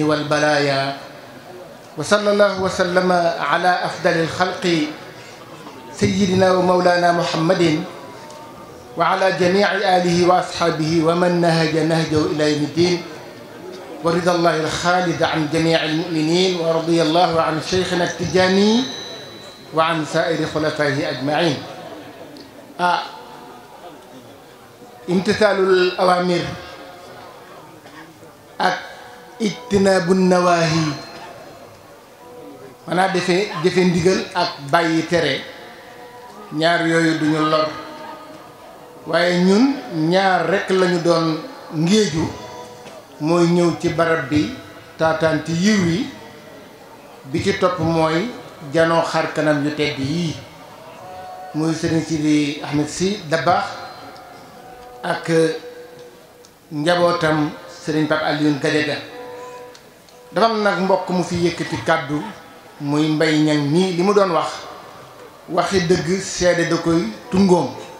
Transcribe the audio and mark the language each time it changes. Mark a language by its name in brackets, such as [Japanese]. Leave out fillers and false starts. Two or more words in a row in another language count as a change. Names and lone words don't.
[Arabic] والبلايا وصلى الله وسلم على أفضل الخلق سيدنا ومولانا محمد وعلى جميع آله وأصحابه ومن نهج نهجه إلى يوم الدين ورضا الله الخالد عن جميع المؤمنين ورضي الله عن شيخنا التجاني وعن سائر خلفائه أجمعين امتثال الأوامر [Wolof] ak [Arabic] اجتناب النواهي [Wolof] maanaam jëfe ndigal ak bàyyi tere ñaar yooyu duñu lor waaye ñun ñaar rekk lañu doon ngéeju mooy ñëw ci barab bi taataan ci yiw yi bi ci topp mooy janoo xar kanam yu tedd yii muy Serigne Sidi Ahmed Sy Dabakh ak njabootam Serigne Pape Alioune Gadiaga dafa am nag mbokk mu fi yëkkati kàddu muy Mbay Ñang mii li mu doon wax waxi dëgg seede da koy tungoom